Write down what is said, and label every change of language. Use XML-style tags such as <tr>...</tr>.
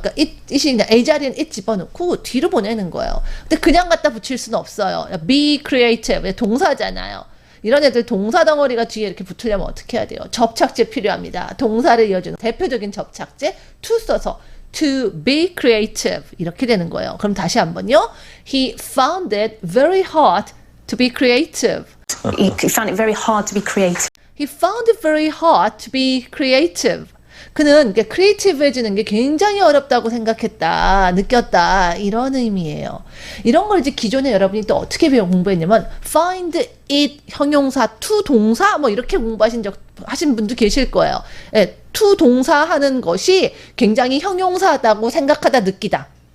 <ko>그러니까 it이 그냥 A 자리엔 it 집어넣고 뒤로 보내는 거예요. 근데 그냥 갖다 붙일 수는 없어요. be creative. 동사잖아요. 이런 애들 동사 덩어리가 뒤에 이렇게 붙으려면 어떻게 해야 돼요? 접착제 필요합니다. 동사를 이어주는 대표적인 접착제 to 써서 to be creative 이렇게 되는 거예요. 그럼 다시 한번요.</ko> <en>He found it very hard to be creative. He found it very hard to be creative. He found it very hard to be creative.</en> <ko>그는 크리에이티브해지는 게 굉장히 어렵다고 생각했다, 느꼈다 이런 의미예요. 이런 걸 이제 기존에 여러분이 또 어떻게 공부했냐면 find it 형용사 to 동사 뭐 이렇게 하신 분도 계실 거예요. 예, to 동사 하는 것이 굉장히 형용사다고 생각하다 느끼다.</ko>